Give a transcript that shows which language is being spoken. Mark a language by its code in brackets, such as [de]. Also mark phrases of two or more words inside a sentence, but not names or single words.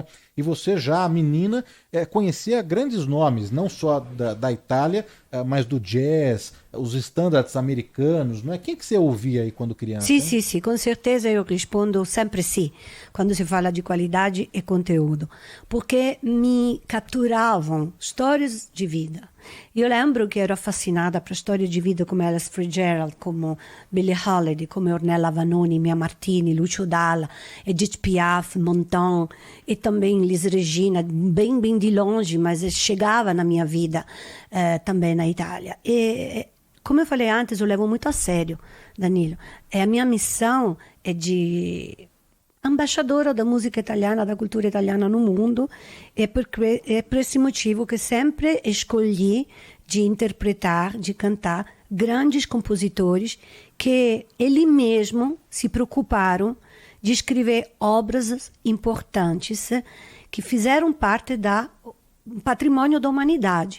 [pt] E você já, menina, conhecia grandes nomes, não só da Itália, mas do jazz, os estándares americanos, não é? Quem que você ouvia aí quando criança? Sim, com certeza eu respondo sempre sim, quando se fala de qualidade e conteúdo, porque me capturavam histórias de vida. Eu lembro que [it] ero fascinada per storie di vita come [pt] Ella Fitzgerald, come Billie Holiday, come Ornella Vanoni, Mia Martini, Lucio Dalla, Edith Piaf, Montand e também Elis Regina, bem de longe, mas chegava na minha vida também na Itália. E como eu falei antes, eu levo muito a sério, Danilo. A minha missão é de embaixadora da música italiana, da cultura italiana no mundo, é por esse motivo que sempre escolhi de interpretar, de cantar grandes compositores que eles mesmos se preocuparam de escrever obras importantes que fizeram parte do patrimônio da humanidade.